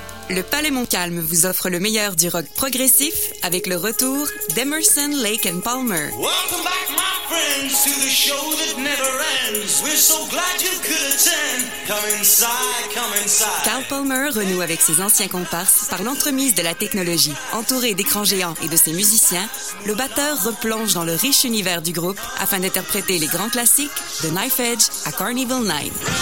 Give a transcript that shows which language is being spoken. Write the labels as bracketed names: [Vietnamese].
[French] Le Palais Montcalm vous offre le meilleur du rock progressif avec le retour d'Emerson, Lake & Palmer. [English] Welcome back, my friends, to the show that never ends. We're so glad you could attend. Come inside, come inside. [French] Carl Palmer renoue avec ses anciens comparses par l'entremise de la technologie. Entouré d'écrans géants et de ses musiciens, le batteur replonge dans le riche univers du groupe afin d'interpréter les grands classiques de Knife Edge à Carnival Night.